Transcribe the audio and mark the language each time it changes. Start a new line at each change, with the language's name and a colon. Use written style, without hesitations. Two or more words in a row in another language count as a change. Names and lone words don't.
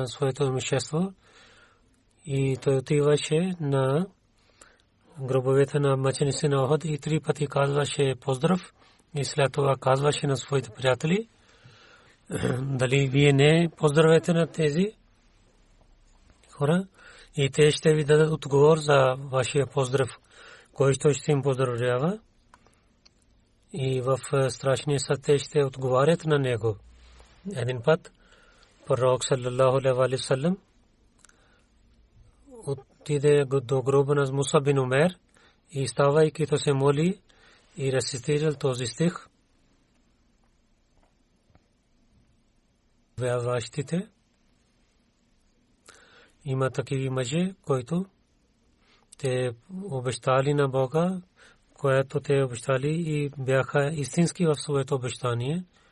Bulgarian: на своето имущество И той отиваше на гробовете на мъченици на Охот и 3 пъти казваше поздрав и след това казваше на своите приятели: дали вие не поздравете на тези хора и те ще ви дадат отговор за вашия поздрав, който ще им поздравява. И в страшния съд те ще отговарят на него. Един път пророк
Arabic: صلى الله عليه وسلم
Bulgarian: отиде до гроба на Муса бин Умер и ставайки то се моли и рецитирал този стих: вярващите има такива мъже, които те обещали на Бога, което те обещали и бяха истински в своето обещание.